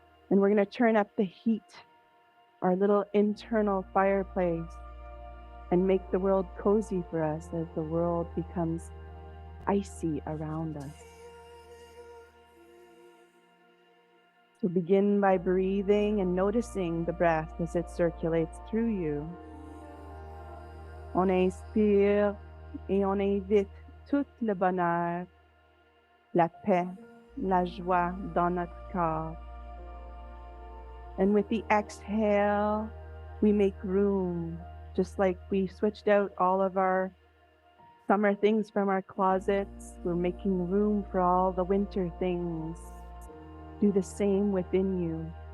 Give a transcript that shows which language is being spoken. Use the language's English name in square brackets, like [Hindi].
[English] And we're going to turn up the heat, our little internal fireplace, and make the world cozy for us as the world becomes icy around us. So begin by breathing and noticing the breath as it circulates through you. [French] On inspire et on invite tout le bonheur, la paix, la joie dans notre corps. [English] And with the exhale, we make room, just like we switched out all of our summer things from our closets. We're making room for all the winter things. Do the same within you.